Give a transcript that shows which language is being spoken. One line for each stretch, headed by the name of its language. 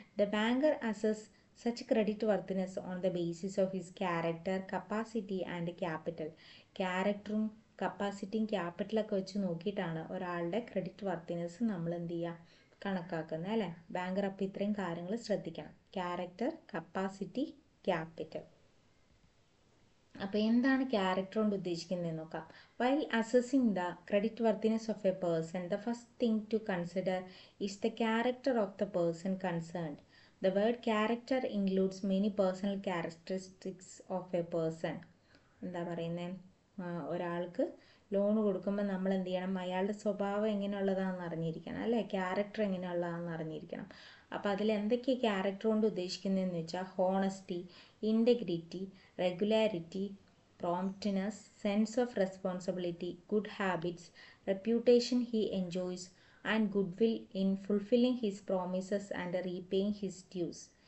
English: The banker assess such credit worthiness on the basis of his character, capacity and capital.
Malayalam: ക്യാരക്ടറും കപ്പാസിറ്റിയും ക്യാപിറ്റലൊക്കെ വെച്ച് നോക്കിയിട്ടാണ് ഒരാളുടെ credit worthiness നമ്മൾ എന്ത് ചെയ്യുക, കണക്കാക്കുന്നത് അല്ലേ. ബാങ്കർ അപ്പോൾ ഇത്രയും കാര്യങ്ങൾ ശ്രദ്ധിക്കണം, ക്യാരക്ടർ, കപ്പാസിറ്റി, ക്യാപിറ്റൽ. അപ്പോൾ എന്താണ് ക്യാരക്ടർ കൊണ്ട് ഉദ്ദേശിക്കുന്നത് നോക്കാം.
English: While assessing the credit worthiness of a person, the first thing to consider is the character of the person concerned. The word character includes many personal characteristics of a person.
Malayalam: എന്താ പറയുന്നത്, ഒരാൾക്ക് loan കൊടുക്കുമ്പോൾ നമ്മൾ എന്ത് ചെയ്യണം, അയാളുടെ സ്വഭാവം എങ്ങനെയുള്ളതാണെന്ന് അറിഞ്ഞിരിക്കണം അല്ലേ, ക്യാരക്ടർ എങ്ങനെയുള്ളതാണെന്ന് അറിഞ്ഞിരിക്കണം. അപ്പോൾ അതിൽ എന്തൊക്കെയാണ് ക്യാരക്ടർ കൊണ്ട് ഉദ്ദേശിക്കുന്നതെന്ന് വെച്ചാൽ
English: Honesty, integrity, regularity, promptness, sense of responsibility, good habits, reputation he enjoys, and goodwill in fulfilling his promises and repaying his dues.